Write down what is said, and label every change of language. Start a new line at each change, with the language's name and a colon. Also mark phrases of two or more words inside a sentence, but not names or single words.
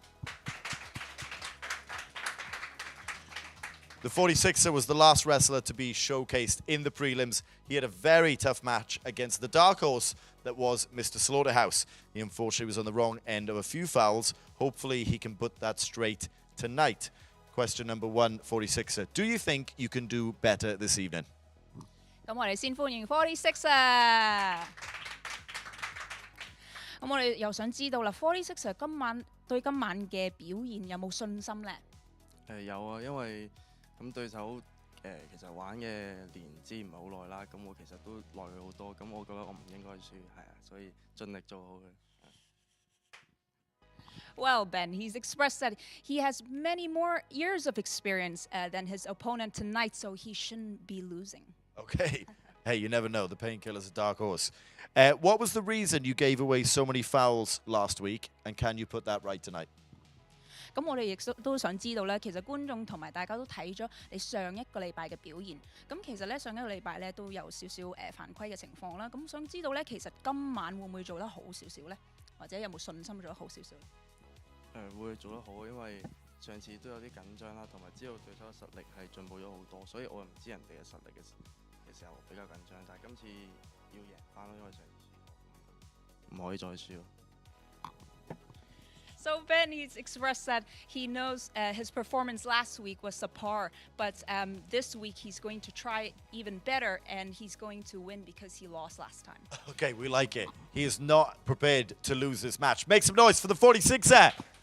English: The 46er was the last wrestler to be showcased in the prelims. He had a very tough match against the dark horse that was Mr. Slaughterhouse. He unfortunately was on the wrong end of a few fouls. Hopefully he can put that straight tonight. Question number 1, 46er. Do you think you can do better this evening?
Cantonese: 咁我哋先歡迎 46啊！咁我哋又想知道啦，46啊，今晚對今晚嘅表現有冇信心咧？有啊，因為咁對手其實玩嘅年資唔係好耐啦，咁我其實都耐佢好多，咁我覺得我唔應該輸，係啊，所以盡力做好佢。
English: Well, Ben, he's expressed that he has many more years of experience than his opponent tonight, so he shouldn't be losing. Okay. Hey, you never know. The Painkiller's a dark horse. What was the reason you gave away so many fouls last week, and can you put that right tonight?
Cantonese: 咁我哋亦都想知道咧，其實觀眾同埋大家都睇咗你上一個禮拜嘅表現。咁其實咧上一個禮拜咧都有少少犯規嘅情況啦。咁想知道咧，其實今晚會唔會做得好少少咧？或者有冇信心做得好少少咧？會做得好，因為上次都有啲緊張啦，同埋知道對手嘅實力係進步咗好多，所以我唔知人哋嘅實力嘅時候比較緊張，但係今次要贏翻咯，因為上次唔可以再輸咯。
English: So Ben, he's expressed that he knows his performance last week was subpar, but this week he's going to try even better, and he's going to win because he lost last time. Okay, we like it. He is not prepared to lose this match. Make some noise for the 46er.